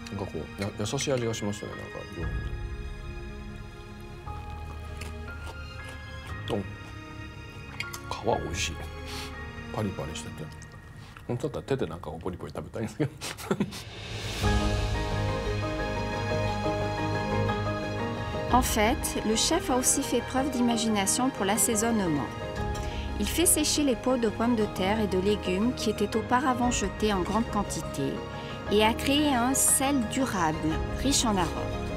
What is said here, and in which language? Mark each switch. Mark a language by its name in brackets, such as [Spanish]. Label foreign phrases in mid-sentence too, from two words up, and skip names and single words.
[Japanese] 優しい味がしますね、なんか料理に。皮美味しい。パリパリしてて。本当だったら手でなんかポリポリ食べたいんですけど。 [French] En fait, le chef a aussi fait preuve d'imagination pour l'assaisonnement. Il fait sécher les peaux de pommes de terre et de légumes qui étaient auparavant jetés en grande quantité et a créé un sel durable, riche en arômes.